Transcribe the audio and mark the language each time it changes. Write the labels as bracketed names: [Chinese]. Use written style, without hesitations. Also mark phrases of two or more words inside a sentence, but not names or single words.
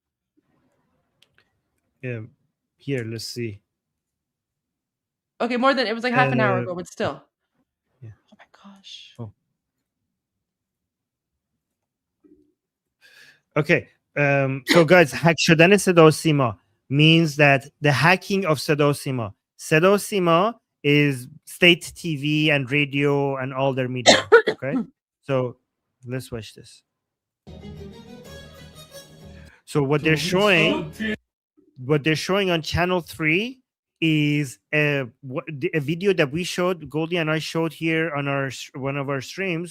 [English] Yeah. Here, let's see. Okay, more than, it was like half an hour ago, but still. Yeah. Oh my gosh. Oh. Okay. So guys, [Persian] hack شدن صدا و سیما [English] means that the hacking of [Persian] صدا و سیما. صدا و سیما [English] is state TV and radio and all their media. Okay. So let's watch this. So what they're showing on channel 3 is a video that we showed, Goldie and I showed here on one of our streams.